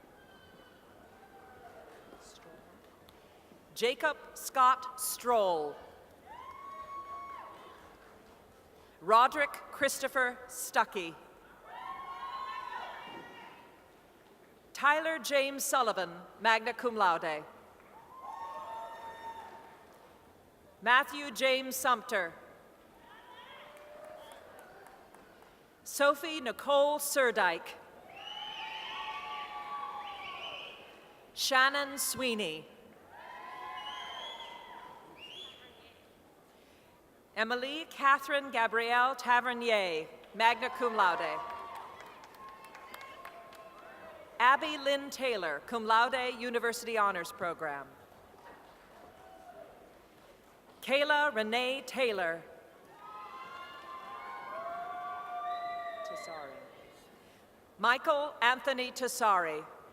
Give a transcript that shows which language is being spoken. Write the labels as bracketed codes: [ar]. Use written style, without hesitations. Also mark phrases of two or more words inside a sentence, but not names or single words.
[en] Jacob Scott Stroll. Roderick Christopher Stuckey. Tyler James Sullivan, [la] magna cum laude. [en] Matthew James Sumter. Sophie Nicole Surdyke. Shannon Sweeney. Emily Catherine Gabrielle Tavernier, [la] magna cum laude. [en] Abby Lynn Taylor, [la] cum laude, [en] University Honors Program. Kayla Renee Taylor. Michael Anthony Tassari.